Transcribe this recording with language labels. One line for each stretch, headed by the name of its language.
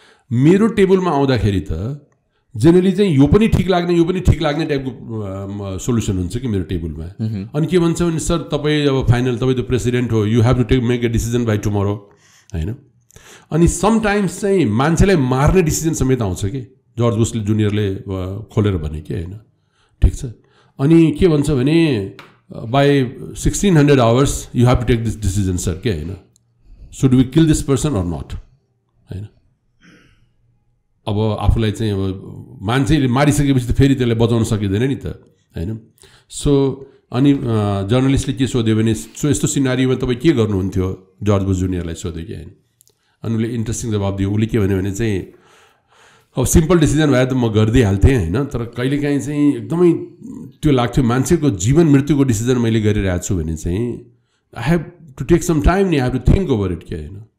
Nepali: मेरो टेबलमा आउँदाखेरि त जेनरली चाहिँ यो पनि ठिक लाग्ने यो पनि ठिक लाग्ने टाइपको सोल्युसन हुन्छ कि मेरो टेबलमा। अनि के भन्छ भने सर तपाईँ अब फाइनल तपाईँ त प्रेसिडेन्ट हो,
English: you have to make a decision by tomorrow,
Nepali: होइन। अनि समटाइम्स चाहिँ मान्छेलाई मार्ने डिसिजन समेत आउँछ कि, जर्ज बुसले जुनियरले खोलेर भने कि, होइन, ठिक छ। अनि के भन्छ भने
English: by 1600 hours you have to take this decision sir के, होइन, should we kill this person or not, होइन।
Nepali: अब आफूलाई चाहिँ अब मान्छेले मारिसकेपछि त फेरि त्यसलाई बचाउन सकिँदैन नि त, होइन। सो अनि जर्नलिस्टले के सोध्यो भने सो यस्तो सिनारीमा तपाईँ के गर्नुहुन्थ्यो, जर्ज बुस जुनियरलाई सोध्यो कि, होइन। अनि उसले इन्ट्रेस्टिङ जवाब दियो। उसले के भन्यो भने चाहिँ अब सिम्पल डिसिजन भए त म गरिदिइहाल्थेँ, होइन, तर कहिलेकाहीँ चाहिँ एकदमै त्यो लाग्थ्यो मान्छेको जीवन मृत्युको डिसिजन मैले गरिरहेको छु भने चाहिँ
English: I have to take some time नि, I have to think over it
Nepali: के, होइन।